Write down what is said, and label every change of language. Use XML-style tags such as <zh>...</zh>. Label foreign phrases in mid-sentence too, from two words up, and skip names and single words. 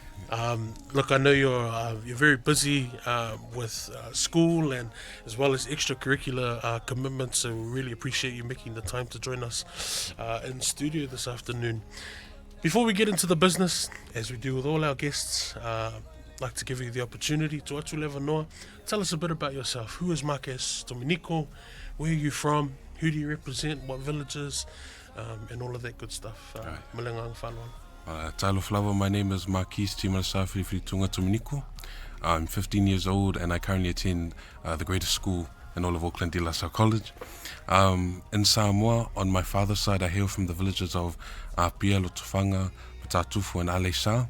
<en>Look, I know you're very busy with school and as well as extracurricular commitments, so we really appreciate you making the time to join us in studio this afternoon. Before we get into the business, as we do with all our guests, I'd like to give you the opportunity to atu lewa noa. Tell us a bit about yourself. Who is Marques Tominiko? Where are you from? Who do you represent? What villages? And all of that good stuff. Malengang whanau. Talo Flower, my name is Marques Tominiko. I'm 15 years old and I currently attend the greatest school in all of Auckland, Salle College. In Samoa, on my father's side, I hail from the villages of Aso Tofi and Aso.</en>